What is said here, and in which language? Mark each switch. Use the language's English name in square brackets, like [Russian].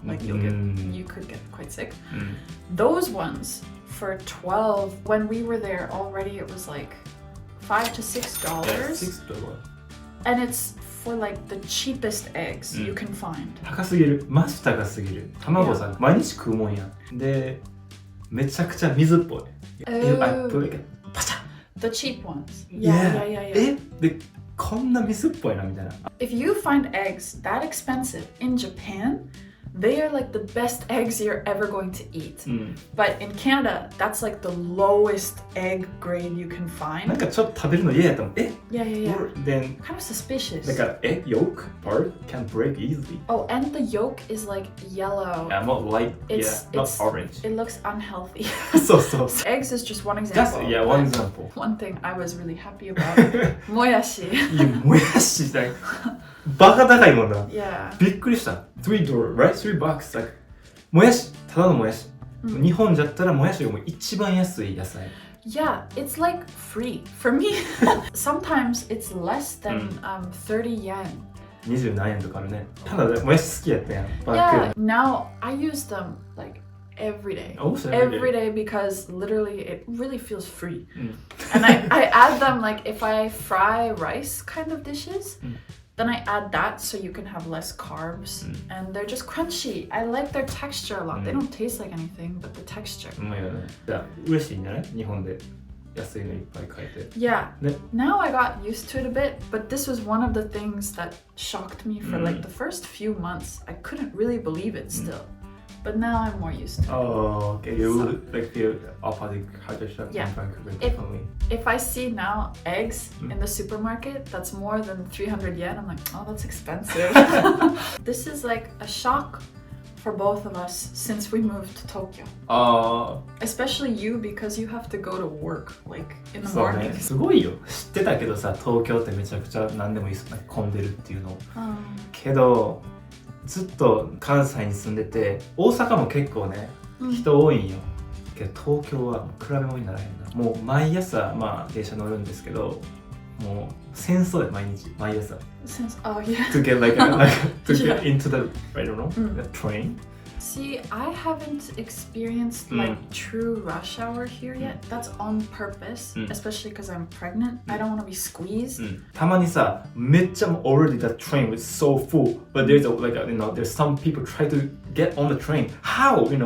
[English] Like you could get quite sick. Those ones for 12, when we were there already, it was like $5 to $6. $6. And it's for like the cheapest eggs you can find. [Japanese] 高すぎる。マジ高すぎる。卵さ、毎日食うもんやん。で、めちゃくちゃ水っぽい。パチャ [English] The cheap ones. Yeah. [Japanese] で、こんな水っぽいなみたいな。 [English] If you find eggs that expensive in Japan, they are like the best eggs you're ever going to eat. But in Canada, that's like the lowest egg grade you can find. [Japanese] なんかちょっと食べるの嫌やったもん。 [English] Yeah. Then kind of suspicious. だからegg yolk part can break easily. Oh, and the yolk is like yellow. Yeah, not light. Not orange. It looks unhealthy. So. Eggs is just one example. One example. One thing I was really happy about. Moyashi. [Japanese] いや、もやしだよ。バカ高いもんな。 [English] Yeah. [Japanese] びっくりした。$3, right? $3. Like, もやし、ただのもやし。日本じゃったらもやしがもう一番安い野菜。 [English] Yeah, it's like free. For me, sometimes it's less than 30 yen. [Japanese] 20何円とかあるね。ただもやし好きやったやん。 [English] Yeah, now I use them like every day. Every day because literally it really feels free. And I add them like if I fry rice kind of dishes. Then I add that so you can have less carbs and they're just crunchy. I like their texture a lot. They don't taste like anything, but the texture. [Japanese] うまいよね。じゃあ嬉しいんじゃない？日本で安いのいっぱい買えて。 [English] Yeah. Now I got used to it a bit, but this was one of the things that shocked me for like the first few months. I couldn't really believe it still. But now I'm more used to it. Oh, okay. You like feel opposite culture shock Yeah. in Vancouver, definitely. If I see now eggs in the supermarket that's more than 300 yen, I'm like, oh, that's expensive. This is like a shock for both of us since we moved to Tokyo. Especially you because you have to go to work like in the [Japanese] そうね、 [English] morning. [Japanese] すごいよ。知ってたけどさ、東京ってめちゃくちゃ何でもいい混んでるっていうの。けどずっと関西に住んでて、大阪も結構ね、人多いんよ。けど東京は比べ物にならへんな。もう毎朝電車乗るんですけど、もう戦争で毎朝。 [English] Oh yeah. To get to get into the I don't know the train. See, I haven't experienced like true rush hour here yet. That's on purpose, especially because I'm pregnant. I don't want to be squeezed. [Japanese] たまにさ、めっちゃ [English] already the train was so full, but there's there's some people try to get on the train. How?